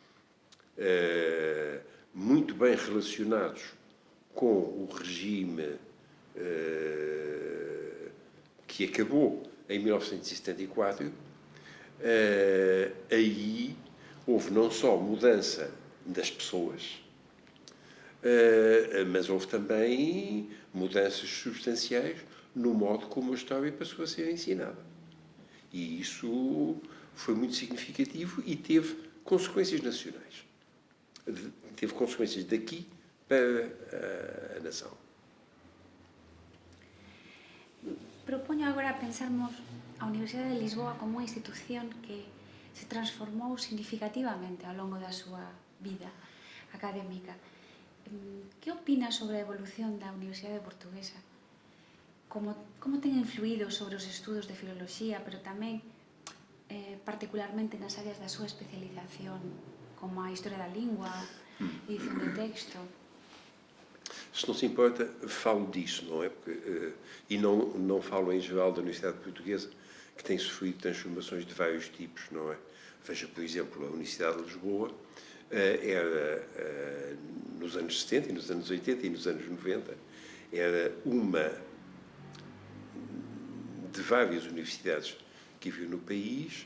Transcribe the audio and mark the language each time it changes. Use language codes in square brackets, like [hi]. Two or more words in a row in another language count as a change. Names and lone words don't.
[pt] muito bem relacionados com o regime que acabou em 1974, aí houve não só mudança das pessoas, mas houve também mudanças substanciais no modo como a história passou a ser ensinada. E isso foi muito significativo e teve consequências nacionais. Teve consequências daqui para a nação. [gl] Proponho agora pensarmos a Universidade de Lisboa como unha institución que se transformou significativamente ao longo da súa vida académica. Que opinas sobre a evolución da Universidade Portuguesa? Como ten influído sobre os estudos de filoloxía, pero tamén particularmente nas áreas da súa especialización, como a historia da lingua, edición de texto? [pt] Se não se importa, falo disso, não é? E não falo em geral da Universidade Portuguesa, que tem sofrido transformações de vários tipos, não é? Veja, por exemplo, a Universidade de Lisboa era, nos anos 70, e nos anos 80 e nos anos 90, era uma de várias universidades que havia no país.